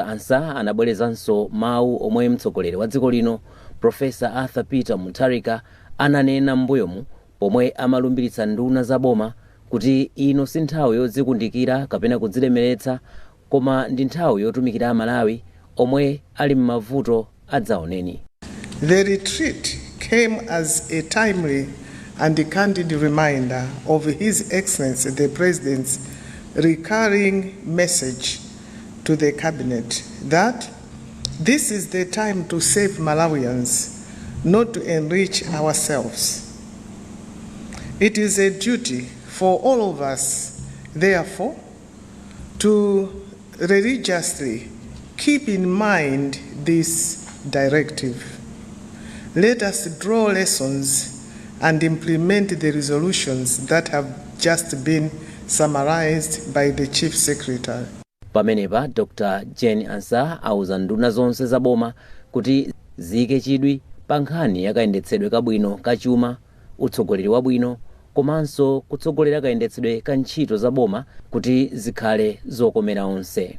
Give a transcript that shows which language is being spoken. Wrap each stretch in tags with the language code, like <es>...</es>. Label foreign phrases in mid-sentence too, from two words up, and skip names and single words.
<ny>Ansah anabwerezanso mawu omwe mtsogoleri wa dziko lino Professor Arthur Peter Mutharika ananena m'mbuyomu pomwe amalumbiritsa nduna za boma kuti ino si nthawi yodzikundikira kapena kudzilemeretsa, koma ndi nthawi yotumikira Amalawi omwe ali m'mavuto adzaoneni.</ny> <en>The retreat came as a timely and a candid reminder of His Excellency the President's recurring message to the Cabinet that this is the time to save Malawians, not to enrich ourselves. It is a duty for all of us, therefore, to religiously keep in mind this directive. Let us draw lessons and implement the resolutions that have just been summarized by the Chief Secretary.</en> <ny>Pamenepa Dr. Jane Ansah auza nduna zonse za boma kuti ziyike chidwi pa nkhani yakayendetsedwe kabwino kachuma, utsogoleri wabwino, komanso kutsogolera kayendetsedwe ka ntchito za boma kuti zikhale zokomera onse.</ny>